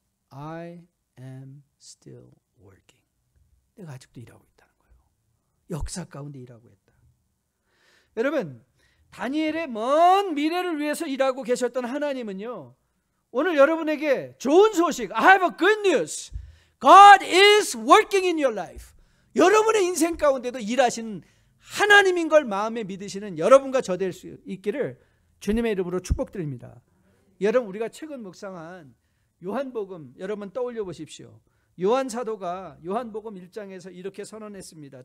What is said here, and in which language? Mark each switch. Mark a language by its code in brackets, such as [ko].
[en] I am still working. [ko] 내가 아직도 일하고 있다는 거예요. 역사 가운데 일하고 있다. 여러분 다니엘의 먼 미래를 위해서 일하고 계셨던 하나님은요, 오늘 여러분에게 좋은 소식, [en] I have a good news. God is working in your life. [ko] 여러분의 인생 가운데도 일하시는 하나님인 걸 마음에 믿으시는 여러분과 저 될 수 있기를 주님의 이름으로 축복드립니다. 여러분 우리가 최근 묵상한 요한복음 여러분 떠올려 보십시오. 요한 사도가 요한복음 1장에서 이렇게 선언했습니다.